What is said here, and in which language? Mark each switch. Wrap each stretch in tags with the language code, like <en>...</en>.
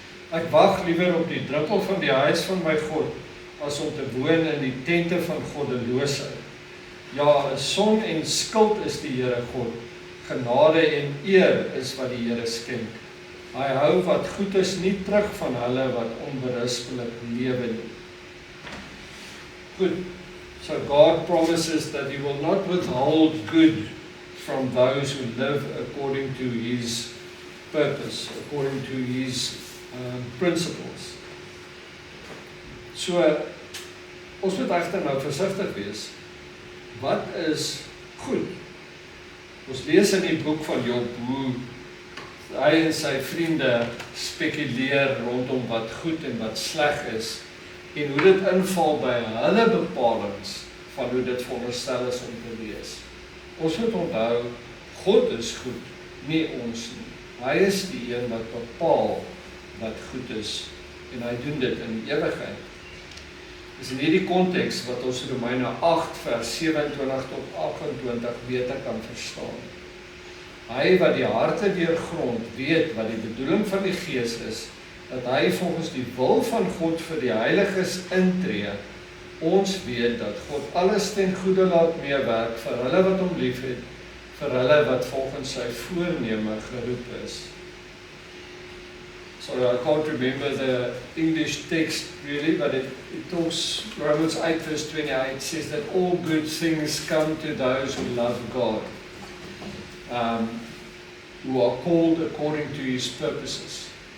<af>Ek wag liewer op die druppel van die huis van my God, as om te woon in die tente van goddeloosheid. Ja, 'n son en skild is die Here God, genade en eer is wat die Here skenk. Hy hou wat goed is nie terug van hulle wat onberispelik lewe nie. Goed,</af> <en>so God promises that He will not withhold good from those who live according to His purpose, according to His principles.</en> <af>So, ons moet egter nou versigtig wees. Wat is goed? Ons lees in die boek van Job hoe hy en sy vriende spekuleer rondom wat goed en wat sleg is en hoe dit inval by hulle bepalings van hoe dit veronderstel is om te wees. Ons moet onthou, God is goed, nie ons nie. Hy is die een wat bepaal wat goed is en hy doen dit in die ewigheid. Dis in hierdie konteks wat ons Romeine 8 vers 27 tot 28 beter kan verstaan. Hy wat die harte deurgrond weet wat die bedoeling van die Gees is, dat hy volgens die wil van God vir die heiliges intree. Ons weet dat God alles ten goeie laat meewerk vir hulle wat hom liefhet, vir hulle wat volgens sy voorneme geroep is.</af> <en>Sorry, I can't remember the English text really, but it talks, Romans 8 verse 28 says that all good things come to those who love God, who are called according to His purposes.</en>